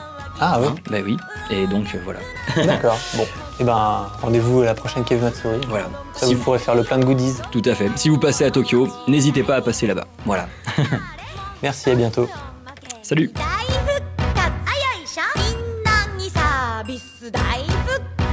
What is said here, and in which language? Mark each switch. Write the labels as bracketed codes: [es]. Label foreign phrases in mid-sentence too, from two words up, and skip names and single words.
[fr] Ah oui, Hein, bah oui, et donc voilà. d'accord. Bon, et ben rendez-vous à la prochaine Kev Matsuri. Voilà. Ça Si vous pourrez faire le plein de goodies. Tout à fait. Si vous passez à Tokyo, n'hésitez pas à passer là-bas. Voilà. Merci, à bientôt. Salut. 大復活あよいしょみんなにサービス大復